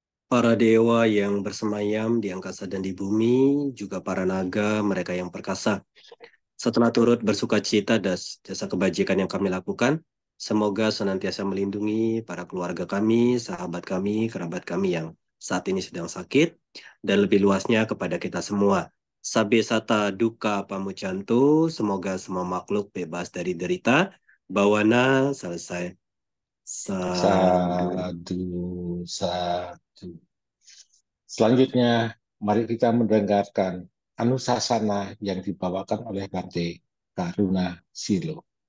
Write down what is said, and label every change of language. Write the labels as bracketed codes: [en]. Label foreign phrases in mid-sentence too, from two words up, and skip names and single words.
[id] para dewa yang bersemayam di angkasa dan di bumi, juga para naga, mereka yang perkasa. Setelah turut bersuka cita atas jasa kebajikan yang kami lakukan, semoga senantiasa melindungi para keluarga kami, sahabat kami, kerabat kami yang saat ini sedang sakit, dan lebih luasnya kepada kita semua. [pi] Sabe sata duka pamucantu, [id] semoga semua makhluk bebas dari derita. Bawana selesai. Sadu. Sadu, sadu. Selanjutnya, mari kita mendengarkan Anusasana yang dibawakan oleh Bante Karuna Silo.